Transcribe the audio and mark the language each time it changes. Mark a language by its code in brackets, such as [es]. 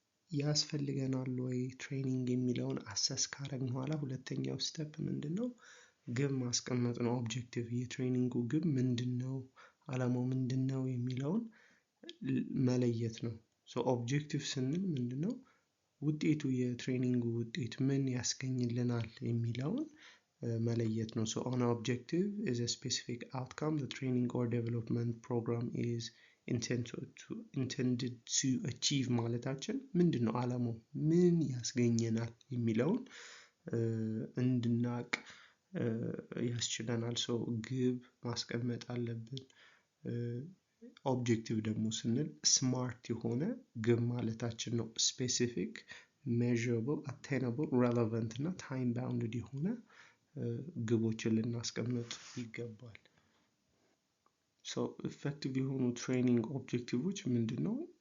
[am] ያስፈልገናል ወይ ትሬኒንግ የሚለውን አሰስ ካደረግን በኋላ ሁለተኛው ስቴፕ ምንድነው? ግብ ማስቀመጥ ነው። ኦብጀክቲቭ የትሬኒንጉ ግብ ምንድነው? ዓላማው ምንድነው የሚለውን መለየት ነው። ኦብጀክቲቭ ስንል ምንድነው? ውጤቱ የትሬኒንጉ ውጤት ምን ያስገኝልናል የሚለውን መለየት ነው። [en] an objective is a specific outcome the training or development program is intended to achieve [am] ማለታችን ምንድነው? ዓላማው ምን ያስገኘናል የሚለውን እንድናቅ ያስችለናል። ግብ ማስቀመጥ አለብን። ኦብጀክቲቭ ደግሞ ስንል ስማርት የሆነ ግብ ማለታችን ነው። ስፔሲፊክ፣ ሜዥረብል፣ አቴነብል፣ ሬሌቫንት እና ታይም ባውንድድ የሆነ ግቦችን ልናስቀምጥ ይገባል። ኢፌክቲቭ የሆኑ ትሬኒንግ ኦብጀክቲቮች ምንድነው?